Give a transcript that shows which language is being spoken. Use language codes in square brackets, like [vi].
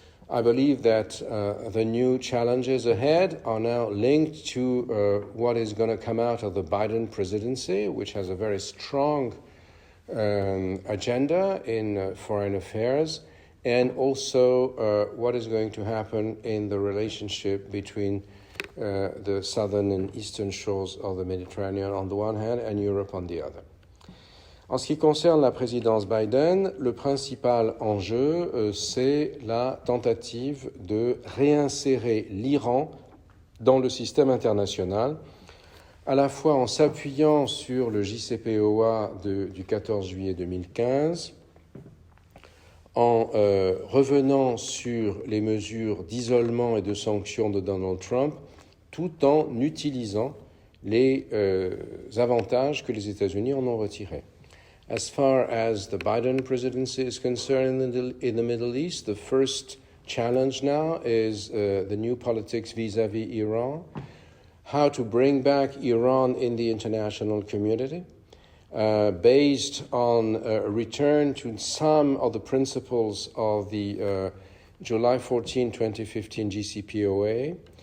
[en] I believe that the new challenges ahead are now linked to what is going to come out of the Biden presidency, which has a very strong agenda in foreign affairs, and also what is going to happen in the relationship between the southern and eastern shores of the Mediterranean on the one hand and Europe on the other. [fr] En ce qui concerne la présidence Biden, le principal enjeu, c'est la tentative de réinsérer l'Iran dans le système international, à la fois en s'appuyant sur le JCPOA du 14 juillet 2015, en revenant sur les mesures d'isolement et de sanctions de Donald Trump, tout en utilisant les avantages que les États-Unis en ont retirés. [en] As far as the Biden presidency is concerned in the Middle East, the first challenge now is the new politics vis-à-vis Iran, how to bring back Iran in the international community, based on a return to some of the principles of the July 14, 2015 GCPOA,